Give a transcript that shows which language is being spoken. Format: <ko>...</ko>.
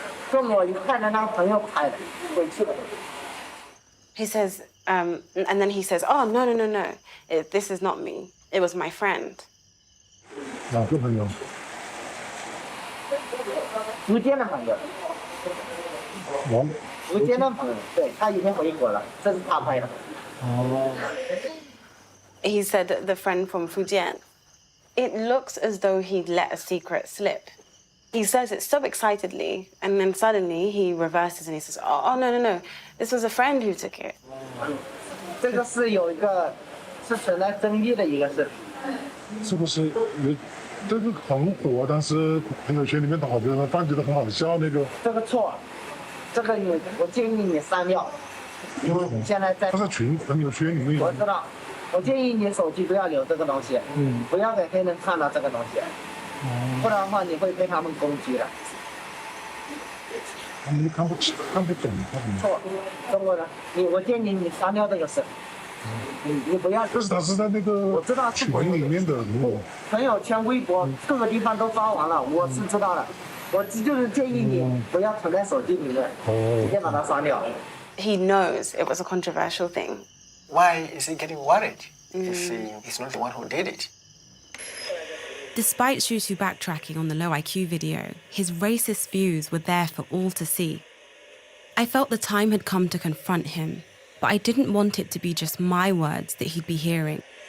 <zh>是我一看着那个朋友拍的，回去了。</zh> <en>He says, and then he says, "Oh, no. This is not me. It was my friend."</en> <zh>哪个朋友？福建的朋友。福建的朋友，对，他已经回国了，这是他拍的。哦。</zh> <en>He said that the friend from Fujian. It looks as though he'd let a secret slip. He says it so excitedly, and then suddenly he reverses and he says, "Oh, no. This was a friend who took it."</en> <zh>这个是有一个是存在争议的一个事。是不是这个很火？当时朋友圈里面好多人发觉得很好笑那个。这个错，这个我建议你删掉，因为你现在在。他在朋友圈里面。我知道，我建议你手机不要留这个东西，不要给黑人看到这个东西，不然的话你会被他们攻击的。他们看不懂。错，中国人，我建议你删掉这个事。你不要。但是他是在那个我知道群里面的，朋友圈、微博各个地方都发完了，我是知道的。我就是建议你不要存在手机里面，直接把它删掉。</zh> <en>He knows it was a controversial thing. Why is he getting worried if he's not the one who did it? Despite Shushu backtracking on the low IQ video, his racist views were there for all to see. I felt the time had come to confront him, but I didn't want it to be just my words that he'd be hearing.</en>